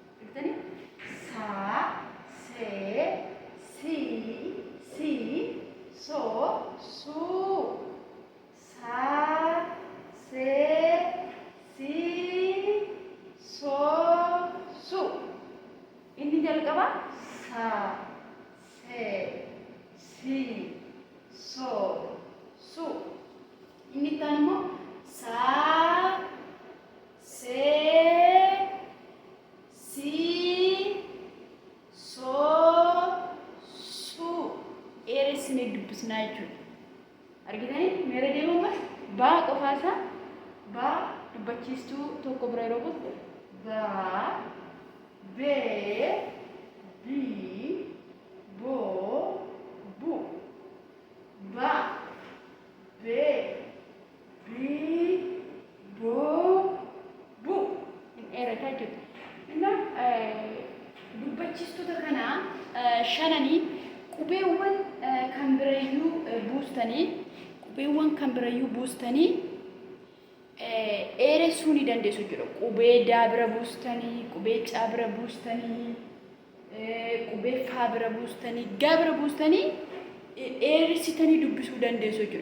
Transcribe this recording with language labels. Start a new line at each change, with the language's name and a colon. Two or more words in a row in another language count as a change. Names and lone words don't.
Oromo: argitanii saa see si soo suu saa see si soo su. Inni jalqaba saa see si soo su. Inni itti aanu immoo saa see si soo su. Dheeressinee dubbisnaa jechuudha. Argitanii meera deemamas baa qofaasaa baa dubbachiistuu tokko bira yeroo gostu baa bee bii boo bu. Baa bee bii boo bu. Hin dheerataa jechuudha. Innaa dubbachiistoota kanaa shananii qubeewwan kan birayyuu buustanii dheeressuu ni dandeessu jechuudha. Qubee daa bira buustanii, qubee caa bira buustanii, qubee faa bira buustanii, gaa bira buustanii dheeressitanii dubbisuu dandeessu jechuudha.